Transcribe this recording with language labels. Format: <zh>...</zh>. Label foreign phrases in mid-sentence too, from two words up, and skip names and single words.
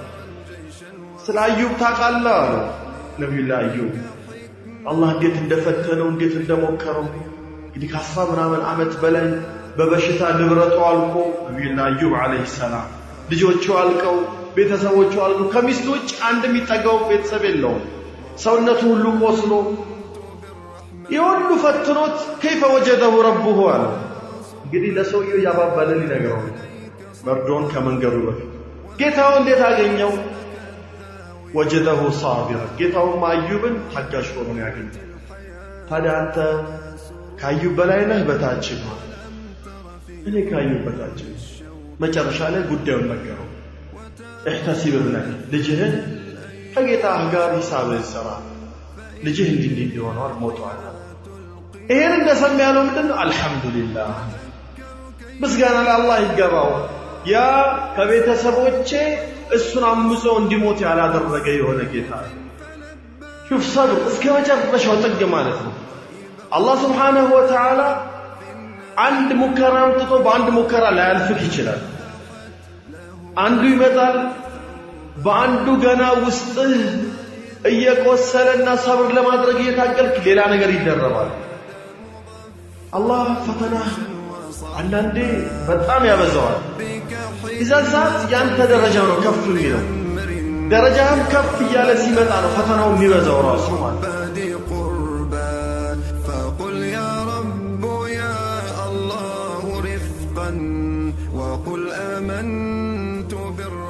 <am>ስለ አዩብ ታውቃለህ አለ ነብዩላህ አዩብ አላህ እንዴት እንደፈተነው እንዴት እንደሞከረው እንግዲህ ከአስራ ምናምን ዓመት በላይ በበሽታ ንብረቱ አልቆ ነብዩላህ አዩብ</am> <ar>عليه السلام</ar> <am>ልጆቹ አልቀው ቤተሰቦቹ አልቀው ከሚስቱ ውጭ አንድ የሚጠጋው ቤተሰብ የለውም ሰውነቱ ሁሉ ቆስሎ ይሁሉ ፈትኖት</am> <ar>كيف وجده ربه</ar> <am>አለ እንግዲህ ለሰውየው ያባባለ ሊነግረው መርዶን ከመንገሩ በፊት ጌታው እንዴት አገኘው</am> <ar>وجده صابرا</ar> <am>ጌታው አዩብን ታጋሽ ሆኖ ያገኘው ታዲያ አንተ ካዩብ በላይ ነህ በታች ነው እኔ ካዩብ በታች መጨረሻ ላይ ጉዳዩን ነገረው</am> <ar>احتسب ابنك</ar> <am>ልጅህን ከጌታህ ጋር ሂሳብ ይሰራ ልጅህ እንዲህ እንዲሆነው ሞቷል ይሄን እንደሰማ ያለው ምንድነው አልহামዱሊላህ ምስጋና ለአላህ ይገባው ያ ከቤተሰቦቼ እሱን አምጾ እንዲሞት ያላደረገ የሆነ ጌታ</am> <ar>شوف صبر</ar> <am>እስከ መጨረሻው ጥግ ማለት ነው አላህ</am> <ar>سبحانه وتعالى</ar> <am>አንድ ሙከራም ጥቶ በአንድ ሙከራ ላይ ያልፍክ ይችላል አንዱ ይመጣል በአንዱ ገና ውስጥ እየቆሰለና ሰብር ለማድረግ እየታገልክ ሌላ ነገር ይደረባል አላህ ፈተና አንዳንዴ በጣም ያበዛዋል ኢዛን ሰዓት ያንተ ደረጃ ነው ከፍ የሚለው ደረጃም ከፍ እያለ ሲመጣ ነው ፈተናው የሚበዛው ራሱ ማለት</am> <ar>فقل يا رب يا الله رفقا وقل آمنت</ar>